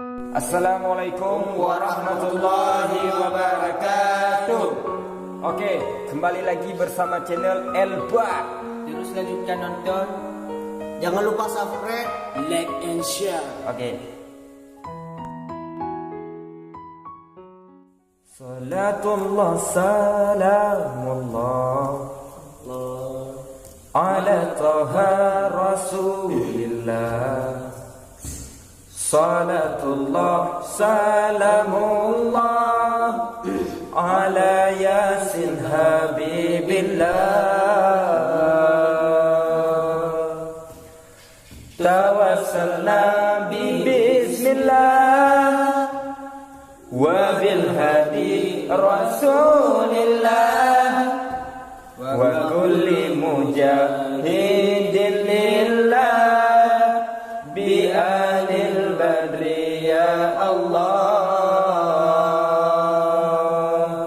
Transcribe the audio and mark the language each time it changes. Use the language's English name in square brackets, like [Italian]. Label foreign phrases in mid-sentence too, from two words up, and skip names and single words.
[Arabic] السلام عليكم ورحمة الله وبركاته. [Indonesian] Oke, kembali lagi bersama channel Elba. Terus lanjutkan nonton. Jangan lupa [English] subscribe, like and share. [Indonesian] Oke. [Arabic] صلاة الله سلام الله على طه رسول الله. صلاة الله سلام الله على يس حبيب الله. توسلنا بسم الله وبالهادي رسول الله وكل مجاهد لله بأهل البدر يا الله.